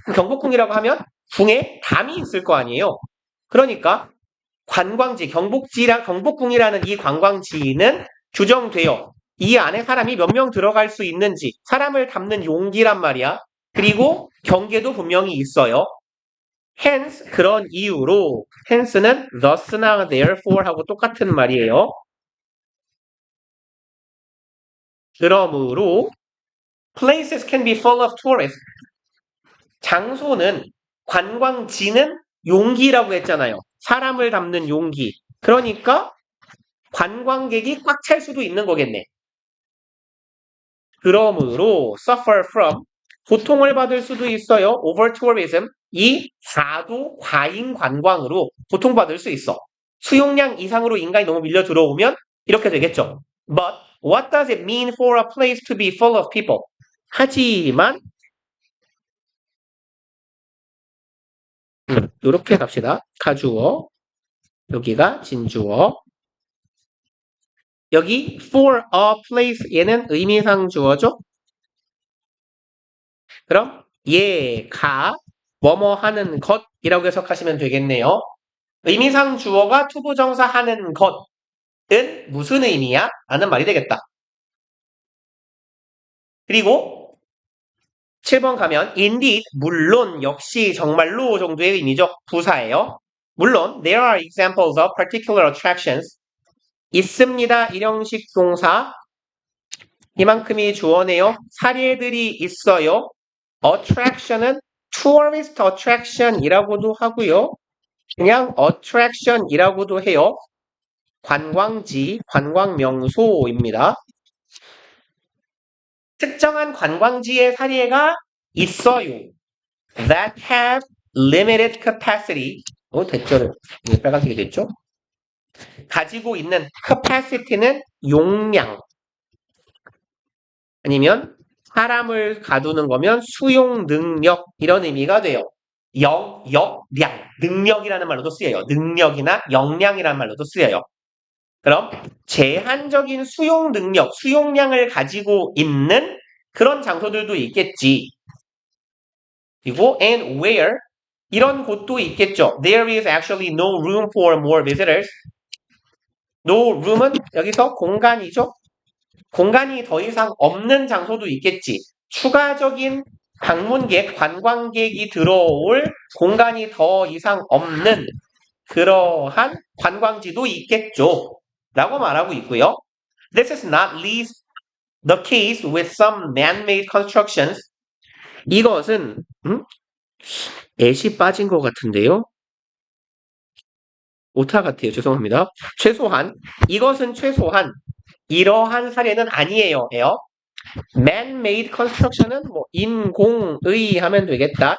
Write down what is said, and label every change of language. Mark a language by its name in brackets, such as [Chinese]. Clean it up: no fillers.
[Korean] 경복궁이라고 하면 궁에 담이 있을 거 아니에요. 그러니까 관광지, 경복궁이라는 이 관광지는 규정돼요. 이 안에 사람이 몇 명 들어갈 수 있는지, 사람을 담는 용기란 말이야. 그리고 경계도 분명히 있어요. hence, 그런 이유로, hence는 thus나 therefore 하고 똑같은 말이에요. 그러므로 [English] places can be full of tourists. [Korean] 장소는 관광지는 용기라고 했잖아요. 사람을 담는 용기. 그러니까 관광객이 꽉 찰 수도 있는 거겠네. 그러므로 [English] suffer from [Korean] 고통을 받을 수도 있어요. [English] over tourism [Korean] 이 과도 과잉 관광으로 고통받을 수 있어. 수용량 이상으로 인간이 너무 밀려 들어오면 이렇게 되겠죠. [English] But what does it mean for a place to be full of people? [Korean] 하지만 이렇게 갑시다. 가주어 여기가 진주어 여기 [English] for a place [Korean] 얘는 의미상 주어죠. 그럼 얘가 뭐뭐 하는 것이라고 해석하시면 되겠네요. 의미상 주어가 투부정사 하는 것은 무슨 의미야? 라는 말이 되겠다. 그리고 7번 가면 indeed, 물론, 역시, 정말로 정도의 의미죠. 부사예요. 물론 [English] there are examples of particular attractions. [Korean] 있습니다. 일형식 동사. 이만큼이 주어네요. 사례들이 있어요. attraction은 [English] tourist attraction [Korean] 이라고도 하고요. 그냥 attraction이라고도 해요. 관광지, 관광명소입니다. 특정한 관광지의 사례가 있어요. [English] That have limited capacity. [Korean] 됐죠? 빨간색이 됐죠? 가지고 있는 capacity는 용량. 아니면 사람을 가두는 거면 수용 능력 이런 의미가 돼요. 역량, 능력이라는 말로도 쓰여요. 능력이나 역량이라는 말로도 쓰여요. 그럼 제한적인 수용 능력, 수용량을 가지고 있는 그런 장소들도 있겠지. 그리고 [English] and where [Korean] 이런 곳도 있겠죠. [English] There is actually no room for more visitors. No room [Korean] 은 여기서 공간이죠. 공간이 더 이상 없는 장소도 있겠지. 추가적인 방문객, 관광객이 들어올 공간이 더 이상 없는 그러한 관광지도 있겠죠. 라고 말하고 있고요. [English] This is not least the case with some man-made constructions. [Korean] 이것은 애시 빠진 것 같은데요. 오타 같아요. 죄송합니다. 이것은 최소한 이러한 사례는 아니에요. [English] man-made construction [Korean] 은 뭐 인공의 하면 되겠다.